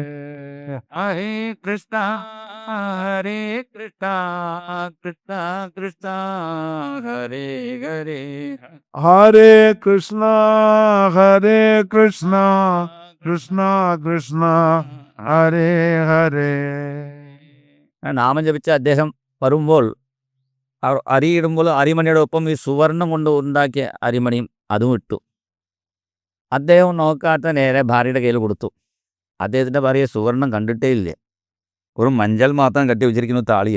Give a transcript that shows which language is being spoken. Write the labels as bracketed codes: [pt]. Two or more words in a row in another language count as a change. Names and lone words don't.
[ml] ഹരേ കൃഷ്ണ ഹരേ കൃഷ്ണ കൃഷ്ണ കൃഷ്ണ ഹരേ ഹരേ Hare Krishna, Hare Krishna, Krishna Krishna, Hare Hare. നാമം ജപിച്ച അദ്ദേഹം വരുമ്പോൾ അരിയിടുമ്പോൾ അരിമണിയുടെ ഒപ്പം ഈ സുവർണം കൊണ്ട് ഉണ്ടാക്കിയ അരിമണിയും അതും ഇട്ടു. അദ്ദേഹം നോക്കാത്ത നേരെ ഭാര്യയുടെ കയ്യിൽ കൊടുത്തു. അദ്ദേഹത്തിൻ്റെ ഭാര്യ സുവർണം കണ്ടിട്ടേ ഇല്ല, ഒരു മഞ്ചൾ മാത്രം കെട്ടി വെച്ചിരിക്കുന്നു താളിയിൽ.